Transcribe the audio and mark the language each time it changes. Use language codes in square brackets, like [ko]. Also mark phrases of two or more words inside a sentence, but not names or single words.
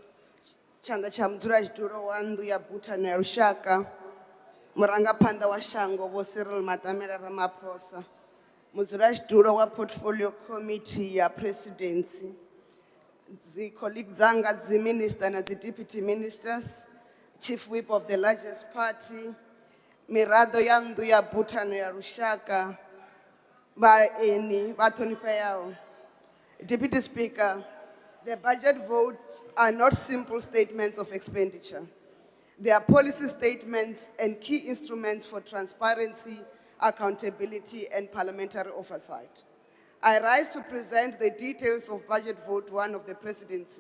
[ve] wa nnḓu ya Bhutan ya lushaka, murangaphanḓa wa shango vho Cyril Ramaphosa, mudzulaxitulo wa [en] portfolio committee [ve] ya presidency, dzi colleagues dzanga dzi minister na dzi [en] deputy ministers, chief whip of the largest party, [ve] miraḓo ya nnḓu ya Bhutan ya lushaka, vhaeni vha ṱhonifheaho. [en] Deputy Speaker, The budget votes are not simple statements of expenditure. They are policy statements and key instruments for transparency, accountability, and parliamentary oversight. I rise to present the details of Budget Vote 1 of the Presidency.